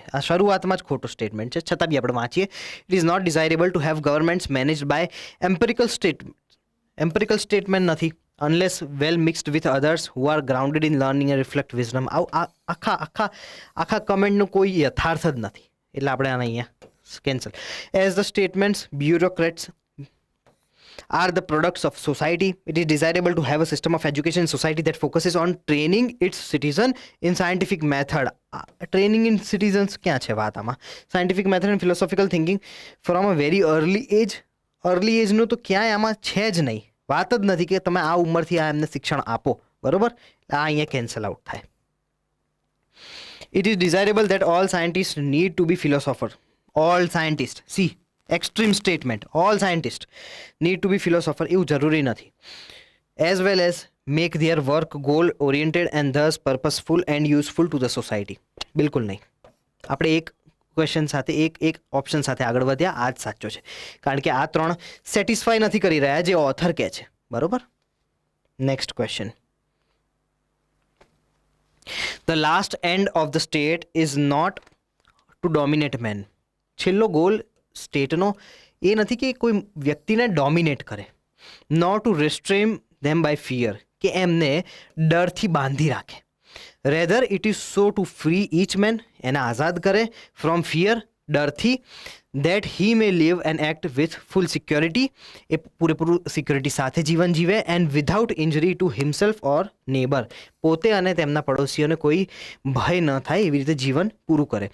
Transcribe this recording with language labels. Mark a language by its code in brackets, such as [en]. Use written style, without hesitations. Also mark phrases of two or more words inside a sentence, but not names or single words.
[gu] આ શરૂઆતમાં જ ખોટું સ્ટેટમેન્ટ છે, છતાં બી આપણે વાંચીએ. [en] it is not desirable to have governments managed by empirical statement નથી, unless well mixed with others who are grounded in learning and reflect wisdom. [gu] આખા કમેન્ટનું કોઈ યથાર્થ જ નથી, એટલે આપણે આને અહીંયા કેન્સલ. [en] as the statements bureaucrats are the products of society. It is desirable to have a system of education in society that focuses on training its citizen in scientific method. Training in citizens [gu] ક્યાં છે વાત આમાં? [en] Scientific method and philosophical thinking from a very early age. [gu] અર્લી એજનું તો ક્યાંય આમાં છે જ નહીં, વાત જ નથી કે તમે આ ઉંમરથી આ એમને શિક્ષણ આપો, બરોબર. આ અહીંયા [en] cancel out [gu] થાય. [en] It is desirable that all scientists need to be philosopher. All scientists, see, extreme statement, all scientists need to be philosopher, [gu] એવું જરૂરી નથી. [en] As well as make their work goal oriented and thus purposeful and useful to the society. [gu] બિલકુલ નહીં. આપણે એક ક્વેશ્ચન સાથે એક ઓપ્શન સાથે આગળ વધ્યા, આ જ સાચો છે, કારણ કે આ ત્રણ સેટિસ્ફાય નથી કરી રહ્યા જે ઓથર કહે છે, બરોબર. [en] Next question. The last end of the state is not to dominate men. [gu] છેલ્લો ગોલ સ્ટેટનો એ નથી કે કોઈ વ્યક્તિને [en] dominate kare. not to restrain them by fear, [gu] કે એમને ડરથી બાંધી રાખે. [en] rather it is so to free each man, [gu] એને આઝાદ કરે [en] from fear, ડરથી, that he may live and act with full security, [gu] એ પૂરેપૂરું સિક્યોરિટી સાથે જીવન જીવે, [en] and without injury to himself or neighbour, [gu] પોતે અને તેમના પડોશીઓને કોઈ ભય ન થાય એવી રીતે જીવન પૂરું કરે.